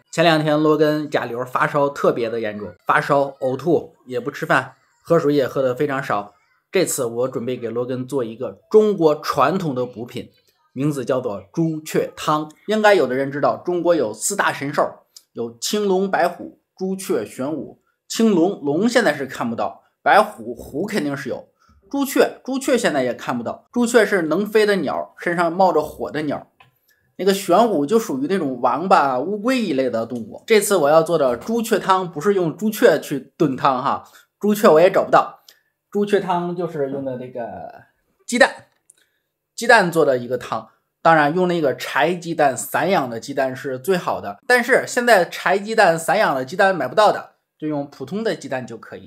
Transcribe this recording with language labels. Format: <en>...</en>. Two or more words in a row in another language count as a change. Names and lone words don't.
<zh>前兩天羅根甲流發燒特別的嚴重，發燒、嘔吐，也不吃飯，喝水也喝得非常少。這次我準備給羅根做一個中國傳統的補品，名字叫做朱雀湯。應該有的人知道，中國有四大神獸，有青龍、白虎、朱雀、玄武。青龍，龍現在是看不到，白虎，虎肯定是有。朱雀現在也看不到，朱雀是能飛的鳥，身上冒着火的鳥。那個玄武就屬於那種王八、烏龜一類的動物。這次我要做的朱雀湯不是用朱雀去燉湯哈，朱雀我也找不到。朱雀湯就是用的那個雞蛋做的一個湯。當然用那個柴雞蛋、散養的雞蛋是最好的，但是現在柴雞蛋、散養的雞蛋買不到的，就用普通的鸡蛋就可以。</zh>